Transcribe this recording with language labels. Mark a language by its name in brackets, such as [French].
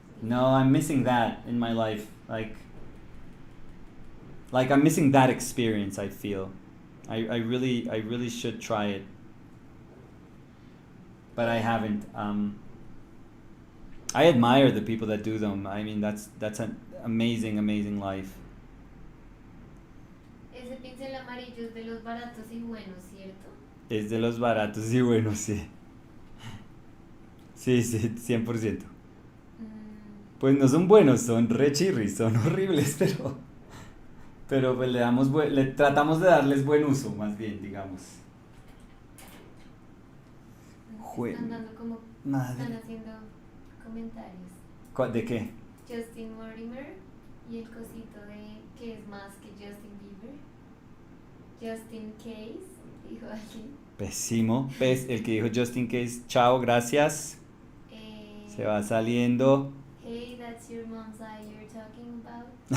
[English] No, I'm missing that in my life. Like I'm missing that experience, I feel. I really should try it. But I haven't. I admire the people that do them. I mean, that's an amazing life. [Spanish] Ese pincel amarillo es de los baratos y buenos, ¿cierto? Es de los baratos y buenos, sí. Sí, 100%. Pues no son buenos, son re chirris, son horribles, pero pues le tratamos de darles buen uso, más bien, digamos. Están dando como, Madre. están haciendo comentarios. ¿De qué? Justin Mortimer y el cosito de que es más que Justin Bieber. Justin Case, dijo alguien. Pésimo. El que dijo Justin Case, chao, gracias. Se va saliendo. [English] Hey, that's your mom's eye you're talking about.